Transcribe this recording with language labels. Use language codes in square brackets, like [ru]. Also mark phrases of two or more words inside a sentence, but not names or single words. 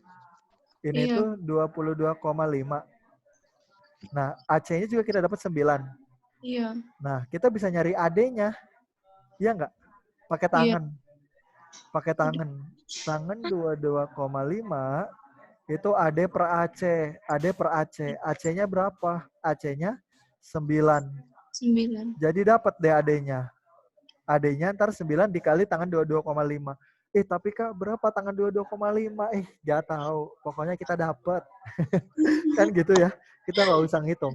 [id] Ini Iya. tuh 22,5. Nah, AC-nya juga kita dapat 9. Iya. Nah, kita bisa nyari AD-nya. Iya nggak? Pakai tangan. Pakai tangan. Tangan 22,5 itu AD per AC. AD per AC. AC-nya berapa? AC-nya 9. 9. Jadi dapat deh AD-nya. AD-nya ntar 9 dikali tangan 22,5. Tapi Kak, berapa tangan 22,5? Gak tahu. Pokoknya kita dapat. Kan gitu ya. Kita nggak usah ngitung.